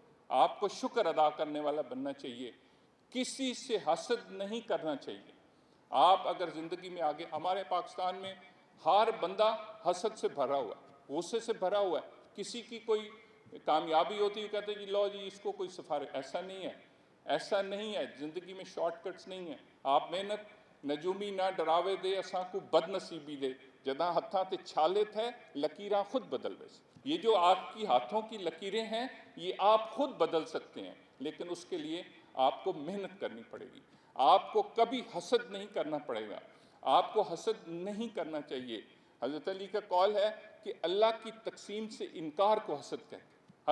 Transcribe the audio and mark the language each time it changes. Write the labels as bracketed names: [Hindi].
[Urdu] آپ کو شکر ادا کرنے والا بننا چاہیے. کسی سے حسد نہیں کرنا چاہیے. آپ اگر زندگی میں آگے، ہمارے پاکستان میں ہر بندہ حسد سے بھرا ہوا ہے، غصے سے بھرا ہوا ہے. کسی کی کوئی کامیابی ہوتی ہے کہتے ہیں جی لو جی اس کو کوئی سفارش. ایسا نہیں ہے، ایسا نہیں ہے. زندگی میں شارٹ کٹس نہیں ہیں. [Saraiki] آپ محنت نجومی نہ ڈراوے دے اساں کو بد نصیبی دے، جداں ہتھاں تے چھالے تھے لکیراں خود بدل ویسے. [Urdu] یہ جو آپ کی ہاتھوں کی لکیریں ہیں یہ آپ خود بدل سکتے ہیں، لیکن اس کے لیے آپ کو محنت کرنی پڑے گی. آپ کو کبھی حسد نہیں کرنا پڑے گا. آپ کو حسد نہیں کرنا چاہیے. حضرت علی کا قول ہے کہ اللہ کی تقسیم سے انکار کو حسد کہتے ہیں.